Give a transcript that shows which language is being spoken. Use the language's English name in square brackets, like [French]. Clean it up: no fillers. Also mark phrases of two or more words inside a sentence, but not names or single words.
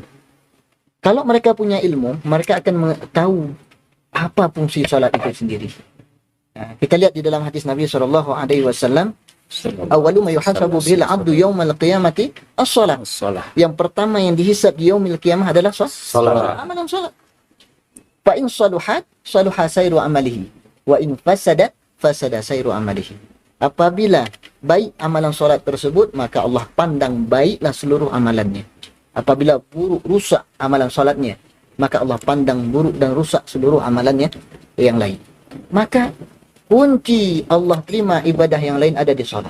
[Indonesian] Kalau mereka punya ilmu, mereka akan tahu apa fungsi salat itu sendiri. Nah, kita lihat di dalam hadis Nabi SAW, [Arabic] أول ما يحاسب بالعبد يوم القيامة الصلاة. [Indonesian] Yang pertama yang dihisab di [Arabic] يوم القيامة [Indonesian] adalah salat. Amalan salat. [Arabic] فإن صلحت صلح سائر عمله وإن فسدت فسد سائر عمله, wa in fasadat, fasada sairu amalihi. [Indonesian] Apabila baik amalan salat tersebut, maka Allah pandang baiklah seluruh amalannya. Apabila buruk, rusak amalan salatnya, maka Allah pandang buruk dan rusak seluruh amalannya yang lain. Maka kunci Allah terima ibadah yang lain ada di salat.